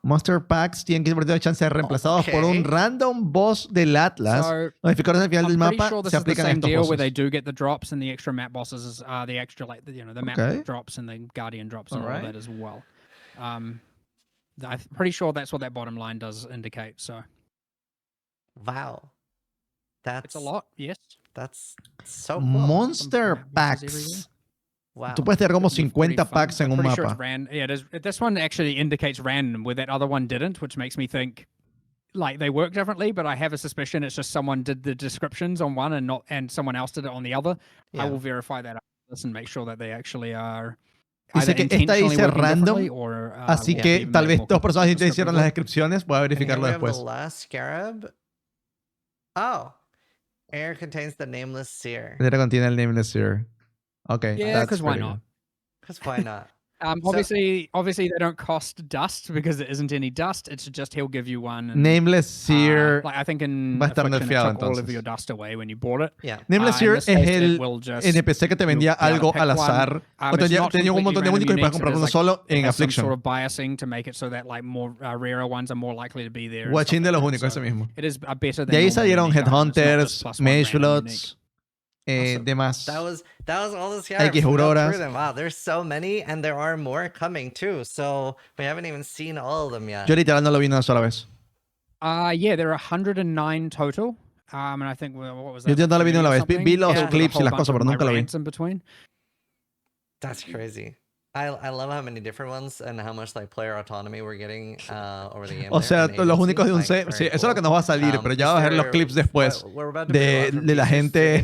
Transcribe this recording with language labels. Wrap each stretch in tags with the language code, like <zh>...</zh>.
<es>Monster Packs tienen que tener chance de ser reemplazados por un random boss del Atlas. Modificadores al final del mapa se aplican a estos bosses.</es> <en>Where they do get the drops, and the extra map bosses are the extra, like, you know, the map drops and the guardian drops and all of that as well. I'm pretty sure that's what that bottom line does indicate. So, wow, it's a lot. Yes, that's so cool. Monster Packs. Wow.</en> <es>Tú puedes tener como 50 packs en un mapa.</es> <en>Sure, yeah, this one actually indicates random, where that other one didn't, which makes me think, like, they work differently, but I have a suspicion it's just someone did the descriptions on one and someone else did it on the other. Yeah. I will verify that and make sure that they actually are.</en> <es>Dice que esta dice random, así que tal vez dos personas te hicieron las descripciones, voy a verificarlo después.</es> <en>The last scarab. Oh, air contains the nameless seer.</en> <es>Air contiene el nameless seer. Okay.</es> <en>Yeah, because why not? Because why not? Obviously, they don't cost dust because there isn't any dust. It's just he'll give you one. And, Nameless Seer. Like, I think in</en> <es>va a estar nerfeado,</es> <en>it took all of your dust away when you bought it. Yeah.</en> <es>Nameless Seer es el NPC que te vendía algo al azar. O tenía un montón de únicos y puedes comprar uno solo en Affliction.</es> <en>Sort of biasing to make it so that, like, more rarer ones are more likely to be there.</en> <es>Guachín de los únicos, ese mismo.</es> <en>It is better than.</en> <es>De ahí salieron Headhunters, Mage</es> <en>Awesome.</en> <es>Demás.</es> <en>That was all the scarabs. Wow, there's so many, and there are more coming too. So we haven't even seen all of them yet.</en> <es>Yo literal no lo vi una sola vez.</es> <en>Yeah, there are 109 total. And I think, what was that?</en> <es>Yo no lo vi una vez. Vi los clips y las cosas, pero nunca lo vi.</es> <en>In between. That's crazy. I love how many different ones and how much, like, player autonomy we're getting over the game.</en> <es>O sea, los únicos de un set. Sí, eso es lo que nos va a salir, pero ya vas a ver los clips después de la gente.</es>